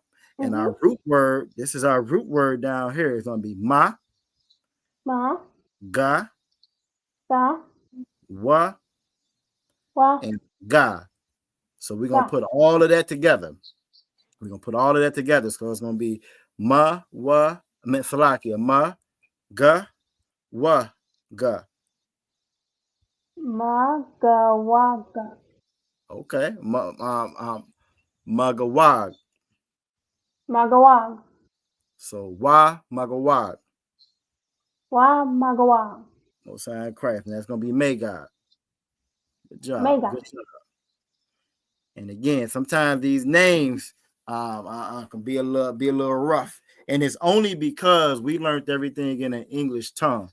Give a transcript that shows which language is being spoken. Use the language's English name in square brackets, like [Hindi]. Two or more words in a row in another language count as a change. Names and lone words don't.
[English] And our root word, this is our root word down here. It's going to be Ma, Ga, Wa, and Ga. So we're going to put all of that together. So it's going to be Ma, Wa, Salakia, Ma, Ga, Wa, Ga. Magawaga. Okay. Magawag. So Wa Magawag. Most High in Christ. And that's gonna be Magog. Good job. And again, sometimes these names can be a little rough. And it's only because we learned everything in an English tongue.